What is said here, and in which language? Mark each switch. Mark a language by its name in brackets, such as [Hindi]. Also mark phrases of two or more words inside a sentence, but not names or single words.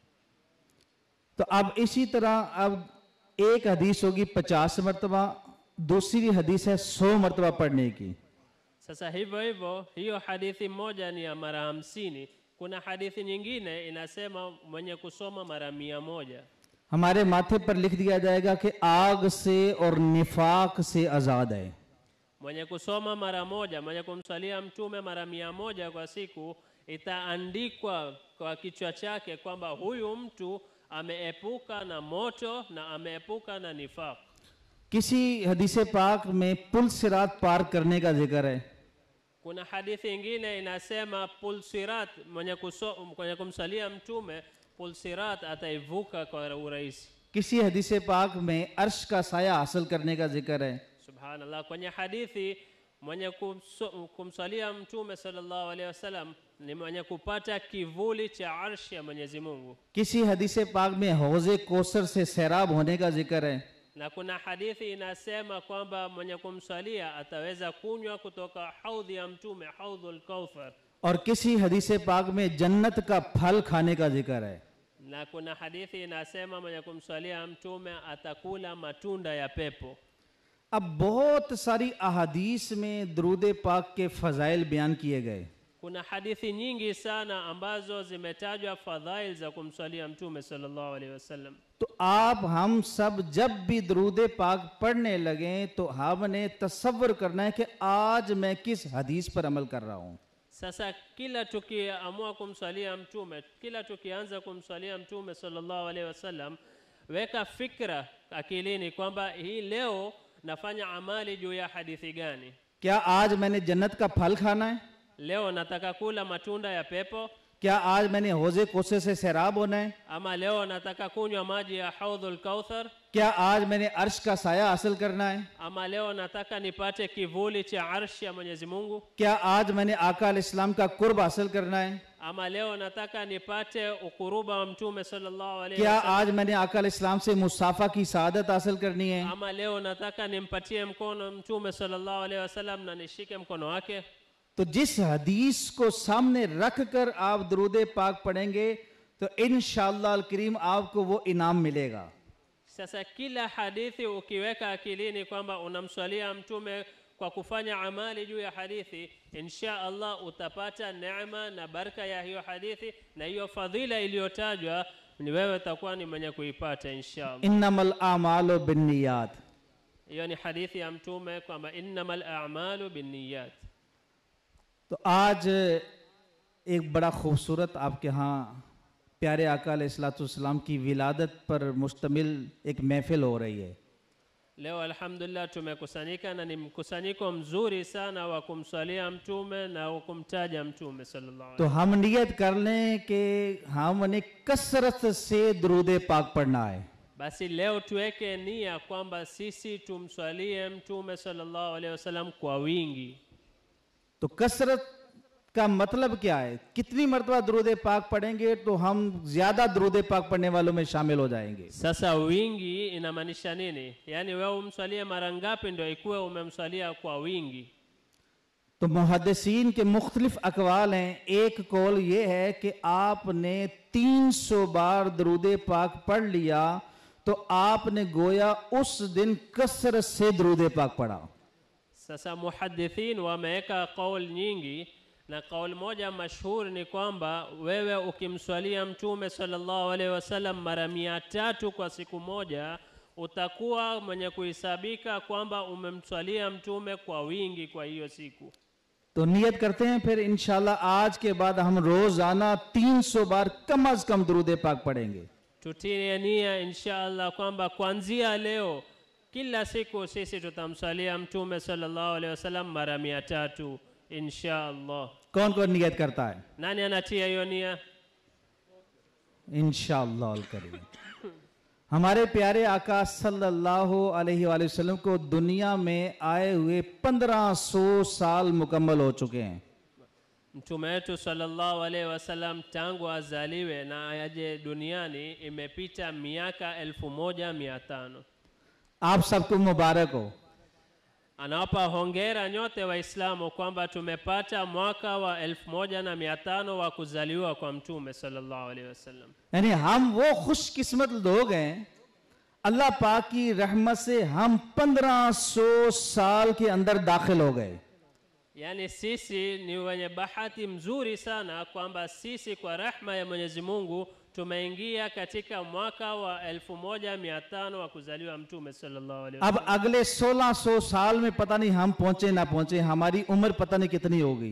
[Urdu] تو اب اسی طرح اب ایک حدیث ہوگی 50 مرتبہ، دوسری حدیث ہے 100 مرتبہ پڑھنے کی. [Swahili] Sasa hivyo hivyo hiyo hadithi moja ni ya mara 50. Kuna hadithi nyingine inasema mwenye kusoma mara 100. [Urdu] ہمارے ماتھے پر لکھ دیا جائے گا کہ آگ سے اور نفاق سے آزاد ہے. [Swahili] Mwenye kusoma mara moja, mwenye kumsalia mtume mara 100 kwa siku, itaandikwa kwa kichwa chake kwamba huyu mtu ameepuka na moto na ameepuka na nifaq. [Urdu] کسی حدیث پاک میں پل صراط پار کرنے کا ذکر ہے. [Swahili] Kuna hadithi nyingine inasema pulsirat, mwenye kumsalia mtume pulsirat ataivuka kwa urahisi. [Urdu] کسی حدیث پاک میں عرش کا سایہ حاصل کرنے کا ذکر ہے. [Swahili] Subhanallah, kwenye hadithi mwenye kumsalia mtume [Arabic] صلى الله عليه وسلم [Swahili] ni mwenye kupata kivuli cha arshi ya Mwenyezi Mungu. [Urdu] کسی حدیث پاک میں حوض کوثر سے سیراب ہونے کا ذکر ہے. [Swahili] Na kuna hadithi inasema kwamba mwenye kumsalia ataweza kunywa kutoka haudhi ya mtume, [Arabic] حوض الكوثر. [Urdu] اور کسی حدیث پاک میں جنت کا پھل کھانے کا ذکر ہے. [Swahili] Na kuna hadithi inasema mwenye kumsalia mtume atakula matunda ya pepo. [Urdu] اب بہت ساری احادیث میں درود پاک کے فضائل بیان کیے گئے. [Swahili] Kuna hadithi nyingi sana ambazo zimetajwa fadhail za kumsalia mtume [Arabic] صلى الله عليه وسلم. [Urdu] تو آپ ہم سب جب بھی درود پاک پڑھنے لگیں تو ہم نے تصور کرنا ہے کہ آج میں کس حدیث پر عمل کر رہا ہوں. [Swahili] Sasa kila tukiamua kumsalia mtume, kila tukianza kumsalia mtume [Arabic] صلى الله عليه وسلم, [Swahili] weka fikra akilini kwamba hii leo nafanya amali juu ya hadithi gani? [Urdu] کیا آج میں نے جنت کا پھل کھانا ہے? [Swahili] Leo nataka kula matunda ya pepo, [Urdu] کیا آج میں نے حوض کوثر سے سیراب ہونا ہے? [Swahili] ama leo nataka kunywa maji ya [Arabic] حوض الكوثر, [Urdu] کیا آج میں نے عرش کا سایہ حاصل کرنا ہے? [Swahili] ama leo nataka nipate kivuli cha arshi ya Mwenyezi Mungu, [Urdu] کیا آج میں نے آقا علیہ السلام کا قرب حاصل کرنا ہے? [Swahili] ama leo nataka nipate ukuruba wa mtume [Arabic] صلى الله عليه [Urdu] کیا [Swahili] wasallam, [Urdu] آج میں نے آقا علیہ السلام سے مصافحہ کی سعادت حاصل کرنی ہے? [Swahili] ama leo nataka nimpatie mkono mtume [Arabic] صلى الله عليه وسلم [Swahili] na nishike mkono wake. [Urdu] تو جس حدیث کو سامنے رکھ کر آپ درود پاک پڑھیں گے تو [Arabic] إن شاء الله الكريم [Urdu] آپ کو وہ انعام ملے گا. [Swahili] Sasa kila hadithi ukiweka akilini kwamba unamswalia mtume kwa kufanya amali juu ya hadithi, [Arabic] إن شاء الله [Swahili] utapata neema na baraka ya hiyo hadithi, na hiyo fadhila iliyotajwa ni wewe utakuwa ni mwenye kuipata [Arabic] إن شاء الله. إنما الأعمال بالنيات. [Swahili] Hiyo ni hadithi ya mtume kwamba [Arabic] إنما الأعمال بالنيات. [Urdu] تو آج ایک بڑا خوبصورت آپ کے یہاں پیارے آقا [Arabic] عليه الصلاة والسلام [Urdu] کی ولادت پر مشتمل ایک محفل ہو رہی ہے. [Swahili] Leo alhamdulillah tumekusanyika na ni mkusanyiko mzuri sana wa kumswalia mtume na wa kumtaja mtume sallallahu [Urdu] تو [Swahili] alaihi [Urdu] ہم نیت کر لیں کہ ہم نے کثرت سے درود پاک پڑھنا ہے. [Swahili] Basi leo tuweke nia kwamba sisi tumswalie mtume [Arabic] صلى الله عليه وسلم [Swahili] kwa wingi. [Urdu] تو کثرت کا مطلب کیا ہے? کتنی مرتبہ درود پاک پڑھیں گے تو ہم زیادہ درود پاک پڑھنے والوں میں شامل ہو جائیں گے. [Swahili] Sasa wingi inamaanisha nini? Yaani wewe umswalie mara ngapi ndio ikuwe umemswalia kwa wingi? [Urdu] تو محدثین کے مختلف اقوال ہیں. ایک قول یہ ہے کہ آپ نے 300 بار درود پاک پڑھ لیا تو آپ نے گویا اس دن کثرت سے درود پاک پڑھا. [Swahili] Sasa muhaddithin wameweka kauli nyingi na kauli moja mashhur ni kwamba wewe ukimswalia mtume [Arabic] صلى الله عليه وسلم [Swahili] mara 300 kwa siku moja utakuwa mwenye kuhesabika kwamba umemswalia mtume kwa wingi kwa hiyo siku. [Urdu] تو نیت کرتے ہیں پھر ان شاء اللہ آج کے بعد ہم روزانہ 300 بار کم از کم درود پاک پڑھیں گے. [Swahili] Tutie nia inshallah kwamba kuanzia leo kila siku sisi tutamswalia mtume [Arabic] صلى الله عليه وسلم [Swahili] mara 300 inshallah. [Urdu] کون کون نیت کرتا ہے? [Swahili] Nani anatia hiyo nia? [Arabic] إن شاء الله الكريم. [Urdu] ہمارے پیارے آقا [Arabic] صلى الله عليه وسلم [Urdu] کو دنیا میں آئے ہوئے 1500 سال مکمل ہو چکے ہیں. [Swahili] Mtume wetu [Arabic] صلى الله عليه وسلم [Swahili] tangu azaliwe na aje duniani imepita miaka 1500. [Urdu] آپ سب کو مبارک ہو. [Swahili] Anawapa hongera nyote waislamu kwamba tumepata mwaka wa 1500 wa kuzaliwa kwa mtume [Arabic] صلى الله عليه وسلم. [Urdu] یعنی ہم وہ خوش قسمت لوگ ہیں، اللہ پاک کی رحمت سے ہم 1500 سال کے اندر داخل ہو گئے. [Swahili] Yani sisi ni wenye bahati mzuri sana kwamba sisi kwa rahma ya Mwenyezi Mungu tumeingia katika mwaka wa 1500 wa kuzaliwa mtume [Arabic] صلى الله عليه [Urdu] اب [Swahili] wasallam. [Urdu] اگلے 1600 سال میں پتا نہیں ہم پہنچیں نہ پہنچیں، ہماری عمر پتا نہیں کتنی ہوگی.